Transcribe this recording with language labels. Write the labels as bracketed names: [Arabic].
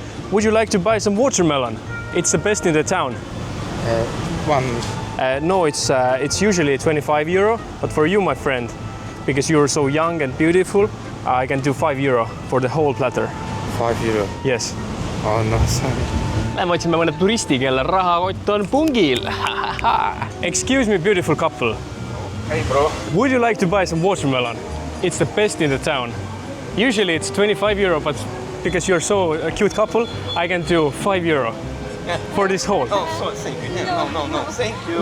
[English] Would you like to buy some watermelon? It's the best in the town. No, it's usually €25, but for you, my friend, because you're so young and beautiful, I can do €5 for the whole platter. €5? Yes. Oh, no, sorry. [Estonian] Lähme otsime mõne turisti, kelle rahakott on pungil. [English] Excuse me, beautiful couple. Hey, bro. Would you like to buy some watermelon? It's the best in the town. Usually it's €25, but because you're so a cute couple, I can do €5 for this whole. Oh, so thank you. No, thank you.